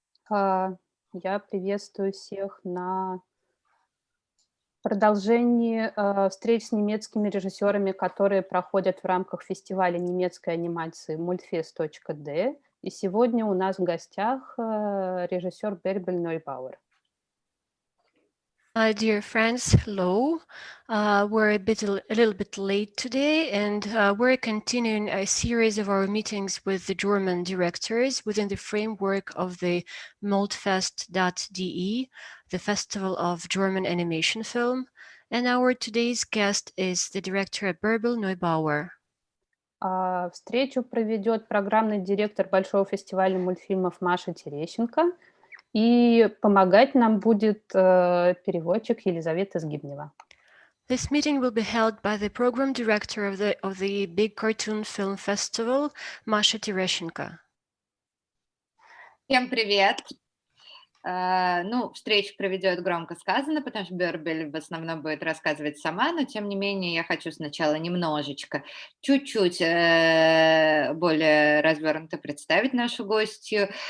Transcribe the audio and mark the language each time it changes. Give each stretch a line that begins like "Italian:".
Russian: А, Я приветствую всех на продолжении встреч с немецкими режиссерами, которые проходят в рамках фестиваля немецкой анимации мультфест.д. И сегодня у нас в гостях режиссер Бербель Нойбауэр.
English: Dear friends, hello. We're a little bit late today, and we're continuing a series of our meetings with the German directors within the framework of the Multfest.de, the Festival of German Animation Film. And our today's guest is the director Бербель Нойбауэр.
Russian: Встречу проведет программный директор Большого фестиваля мультфильмов Маша Терещенко. И помогать нам будет переводчик Елизавета Сгибнева.
English: This meeting will be held by the program director of the Big Cartoon Film Festival, Masha Terещенко.
Russian: Всем привет! Встречу проведет громко сказано, потому что Бербель в основном будет рассказывать сама, но тем не менее я хочу сначала чуть-чуть более развернуто представить нашу гостью.